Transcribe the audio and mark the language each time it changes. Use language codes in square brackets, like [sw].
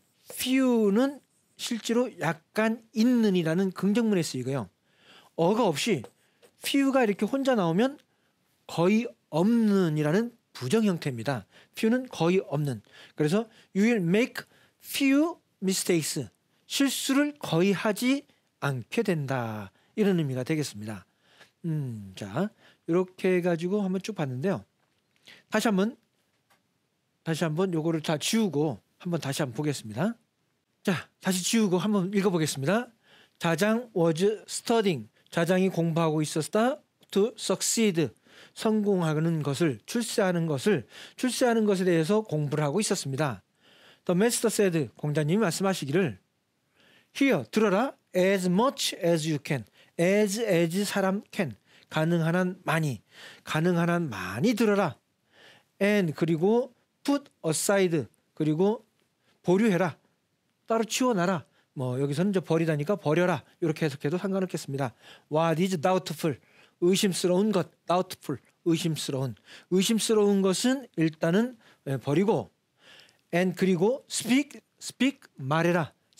[ko] few는 실제로 약간 있는이라는 긍정문에 쓰이고요. 어가 없이 few가 이렇게 혼자 나오면 거의 없는이라는 부정 형태입니다. few는 거의 없는. 그래서 [en] you will make few mistakes. [ko] 실수를 거의 하지 않게 된다. 이런 의미가 되겠습니다. 자, 이렇게 해가지고 한번 쭉 봤는데요. 다시 한번 요거를 다 지우고 한번 다시 한번 보겠습니다. 자, 다시 지우고 한번 읽어보겠습니다. [en] 자장 was studying. [ko] 자장이 공부하고 있었다. [en] to succeed. [ko] 성공하는 것을, 출세하는 것에 대해서 공부를 하고 있었습니다. [en] The master said. [ko] 공자님이 말씀하시기를 Hear, 들어라. [en] As much as you can. as 사람 can. [ko] 가능한 한 많이 들어라. [en] And [ko] 그리고 [en] put aside. [ko] 그리고 보류해라. 따로 치워놔라. 뭐 여기서는 이제 버리다니까 버려라. 이렇게 해석해도 상관없겠습니다. [en] What is doubtful? [ko] 의심스러운 것. [en] doubtful. [ko] 의심스러운 것은 일단은 버리고 and 그리고 speak 말해라.